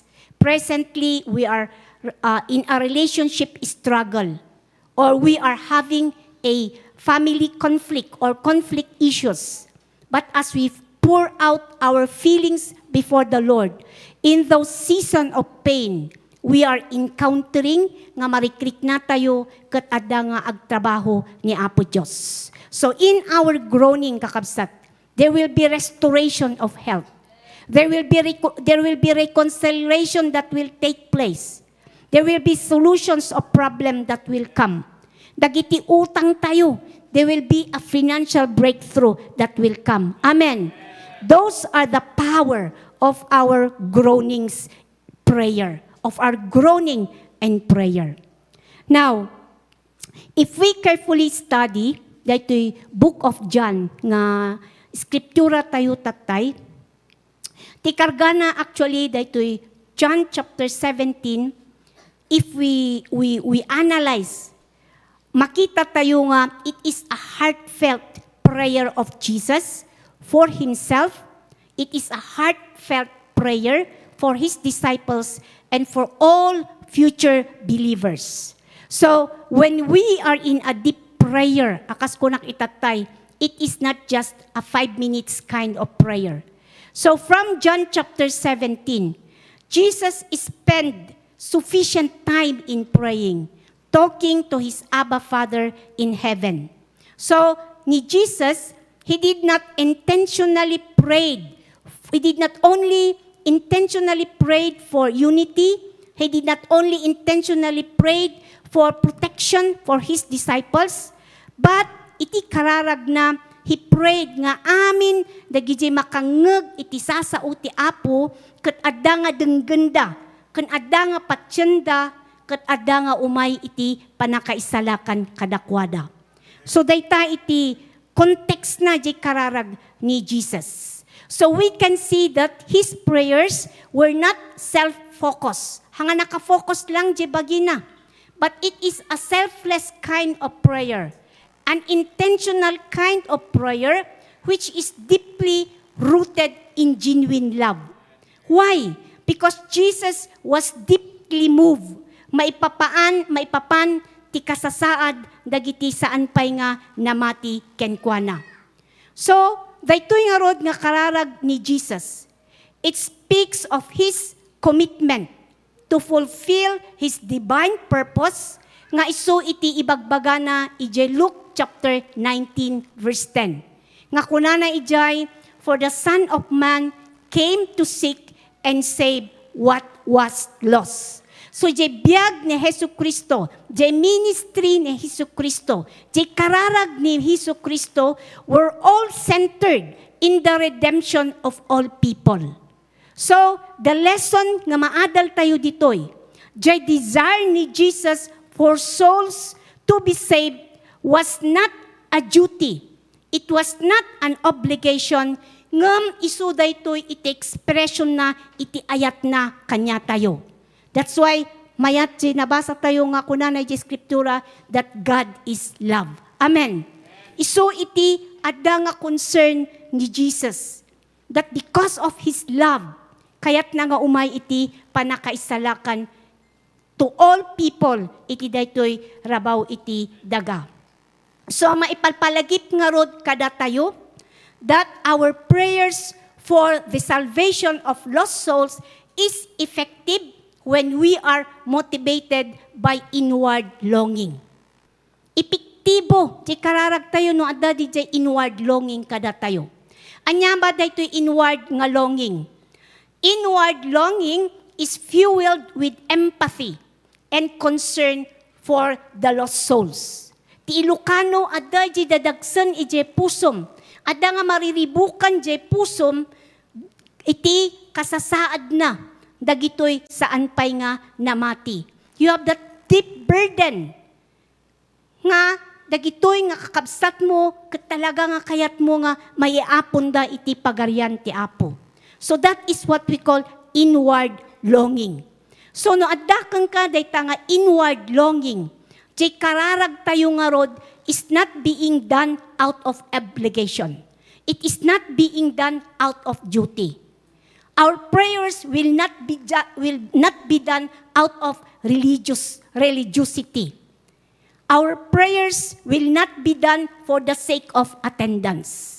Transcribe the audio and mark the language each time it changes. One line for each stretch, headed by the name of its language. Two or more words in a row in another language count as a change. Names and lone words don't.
English: Presently, we are in a relationship struggle. Or we are having a family conflict or conflict issues. But as we pour out our feelings before the Lord, in those seasons of pain, we are encountering
Iloko: nga marikrik na tayo ket adda nga agtrabaho ni Apo Dios.
English: So in our groaning kakabsat, there will be restoration of health. There will be reconciliation that will take place. There will be solutions of problem that will come.
Iloko: Dagiti utang tayo,
English: there will be a financial breakthrough that will come. Amen. Those are the power of our groanings prayer, of our groaning and prayer. Now, if we carefully study dito'y Book of John
Iloko: nga scriptura tayo tatay, ti kargana
English: actually dito'y John chapter 17, if we analyze,
Iloko: makita tayo nga
English: it is a heartfelt prayer of Jesus for himself. It is a heartfelt prayer for his disciples and for all future believers. So, when we are in a deep prayer,
Iloko: akas ko nakitatay,
English: it is not just a 5 minutes kind of prayer. So, from John chapter 17, Jesus spent sufficient time in praying, talking to his Abba Father in heaven. So, ni Jesus, he did not intentionally pray. He did not only intentionally prayed for unity. He did not only intentionally prayed for protection for his disciples, but
Iloko: iti kararag na
English: he prayed
Iloko: nga amin dagiti makangeg iti sasao ti Apo ket adda nga denggenda, ken adda nga patsyenda, ket adda nga umay iti panakaisalakan kadakwada. So dayta iti context na di kararag ni Jesus.
English: So we can see that his prayers were not self-focused.
Iloko: Hanga naka-focus lang di bagina.
English: But it is a selfless kind of prayer, an intentional kind of prayer which is deeply rooted in genuine love. Why? Because Jesus was deeply moved.
Iloko: Maipapan ti kasasaad dagiti saan pay nga namati kenkwana. So, daytoy nga rod nga kararag ni Jesus.
English: It speaks of his commitment to fulfill his divine purpose
Iloko: nga isu iti ibagbagana ijay Luke chapter 19 verse 10. Nga kunana ijay,
English: for the Son of Man came to seek and save what was lost.
Iloko: So jay biyag ni Jesucristo, jay ministry ni Jesucristo, jay kararag ni Jesucristo
English: were all centered in the redemption of all people. So, the lesson
Iloko: nga maadal tayo ditoy, jay
English: desire ni Jesus for souls to be saved was not a duty. It was not an obligation.
Iloko: Ngam isu daytoy iti expression na iti ayat na kanya tayo.
English: That's why
Iloko: mayat nabasa tayo nga kunanay di scriptura
English: that God is love. Amen.
Iloko: Isu iti adda nga concern ni Jesus
English: that because of His love
Iloko: kayat na nga umay iti panakaisalakan
English: to all people
Iloko: iti daytoy rabaw iti daga. So maipalpalagip nga rod kada tayo
English: that our prayers for the salvation of lost souls is effective when we are motivated by inward longing.
Iloko: Epektibo, di kararag tayo no adda di
English: inward longing
Iloko: kada tayo. Anya ba daytoy inward nga longing?
English: Inward longing is fueled with empathy and concern for the lost souls.
Iloko: Ti Ilocano adda di dadagsen ije pusom. Adda nga mariribukan je pusom iti kasasaad na dagitoy saan pay nga namati.
English: You have that deep burden
Iloko: nga dagitoy nga kakabsat mo ket talaga nga kayat mo nga maiapon da iti pagarian ti Apo.
English: So that is what we call inward longing.
Iloko: So no adda kang ka dayta nga
English: inward longing.
Iloko: Jay kararag tayo nga rod
English: is not being done out of obligation. It is not being done out of duty. Our prayers will not be done out of religiosity. Our prayers will not be done for the sake of attendance.